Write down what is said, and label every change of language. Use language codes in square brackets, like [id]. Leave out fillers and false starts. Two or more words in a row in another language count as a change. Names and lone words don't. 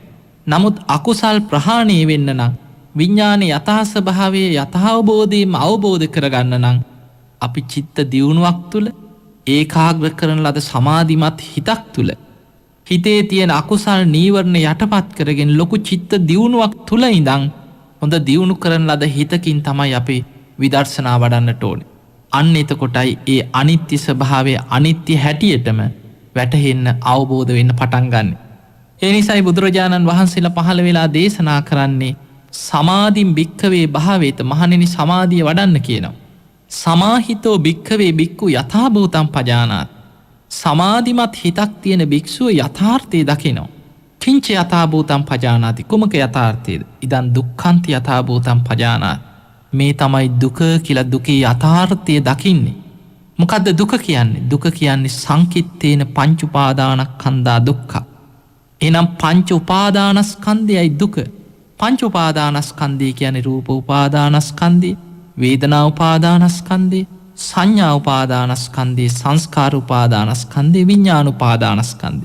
[si] නමුත් අකුසල් ප්‍රහාණය වෙන්න නම් විඥානයේ යථා ස්වභාවය යථාබෝධයම අවබෝධ කරගන්න නම් අපි චිත්ත දියුණුවක් තුළ ඒකාග්‍ර කරන ලද සමාධිමත් හිතක් තුළ හිතේ තියෙන අකුසල් නීවරණ යටපත් කරගෙන ලොකු චිත්ත දියුණුවක් තුළ ඉඳන් හොඳ දියුණු කරන ලද හිතකින් තමයි අපි විදර්ශනා වඩන්නට ඕනේ. අන්න එතකොටයි ඒ අනිත්‍ය ස්වභාවය අනිත්‍ය හැටියටම වැටහෙන්න අවබෝධ වෙන්න පටන් ගන්න. ඒ නිසායි බුදුරජාණන් වහන්සේලා පහළ වෙලා දේශනා කරන්නේ [pi] සමාධින් භික්ඛවේ භාවේත [si] මහණෙනි සමාධිය වඩන්න කියනවා. [pi] සමාහිතෝ භික්ඛවේ භික්ඛු යථාභූතං පජානාති. [si] සමාධිමත් හිතක් තියෙන භික්ෂුව යථාර්ථය දකිනවා. [pi] කිංච යථාභූතං පජානාති [si] කුමක යථාර්ථයද? [pi] ඉදන් දුක්ඛන්ති යථාභූතං පජානාති. [si] මේ තමයි දුක කියලා දුකේ යථාර්ථය දකින්නේ. මොකද්ද දුක කියන්නේ? දුක කියන්නේ [pi] සංකිට්ඨේන පංච උපාදානස්කන්ධා දුක්ඛ. [si] එනම් පංච උපාදානස්කන්ධයයි දුක. පංච උපාදානස්කන්ධය කියන්නේ රූප උපාදානස්කන්ධය, වේදනා උපාදානස්කන්ධය, සංඥා උපාදානස්කන්ධය, සංස්කාර උපාදානස්කන්ධය, විඥාන උපාදානස්කන්ධය.